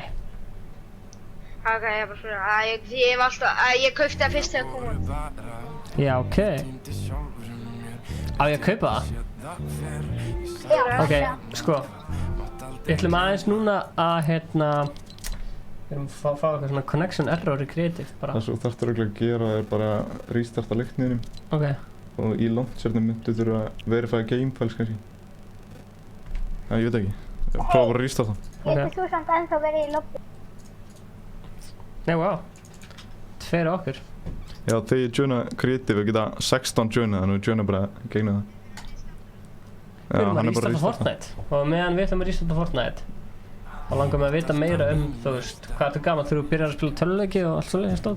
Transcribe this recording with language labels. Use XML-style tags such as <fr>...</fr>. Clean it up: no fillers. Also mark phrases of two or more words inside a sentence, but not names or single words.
<is>Ok, ég er bara svona. Ég hef alltaf, ég kaupti það fyrst þegar kom út. Já, ok. Á ég að kaupa það? Ok, sko. Við ætlum aðeins núna að hérna við erum að fá eitthvað svona</is> <en>connection error</en> <is>í creative bara. Það sem þú þarftir örugglega að gera er bara að restarta leikniðinum Ok. og í launchernum myndu þurfa að</is> <en>verify game files</en> <is>kannski. Já, ég veit ekki. Prófa bara að restarta. Ok. Þú samt ennþá verið í lobby? Nei, wow. Tveir okkur. Já, þegar ég joina creative geta 16 joinað, þannig að við joina bara gegna það. Við erum að restarta Fortnite og meðan við ætlum að restarta Fortnite og langar mig að vita meira þú veist, hvað þetta gaman þegar þú byrjar að spila tölvuleiki og allt svoleiðis stóð.</is>